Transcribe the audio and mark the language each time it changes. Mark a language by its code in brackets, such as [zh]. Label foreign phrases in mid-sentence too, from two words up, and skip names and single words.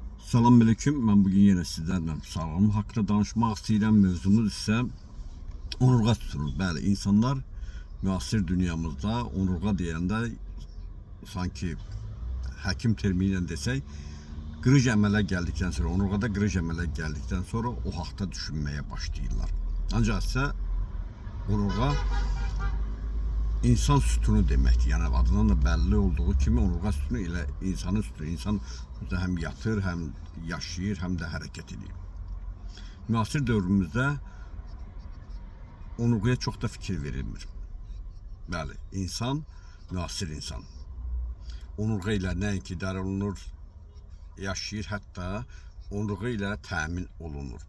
[tr] Selamünaleyküm. Ben bugün yine sizlerle sağlığım hakkında [az] danışmaq istəyirəm. Mövzumuz ise onurğa sütunu. Bəli, insanlar müasir dünyamızda onurğa deyəndə sanki həkim termini ilə desək, qırıc əmələ gəldikdən sonra, onurğada qırıc əmələ gəldikdən sonra o haqda düşünməyə başlayırlar. Ancaq isə onurğa insan sütunu deməkdir. Yəni adından da belli olduğu kimi onurğa sütunu ilə insanın sütunu. [tr] İnsan hem yatır, hem yaşayır, hem de hareket ediyor. [az] Müasir dövrümüzdə onurğaya çox da fikir verilmir. Bəli, insan, müasir insan. Onurğa ilə nəinki idarə olunur, yaşayır, hətta onurğa ilə təmin olunur.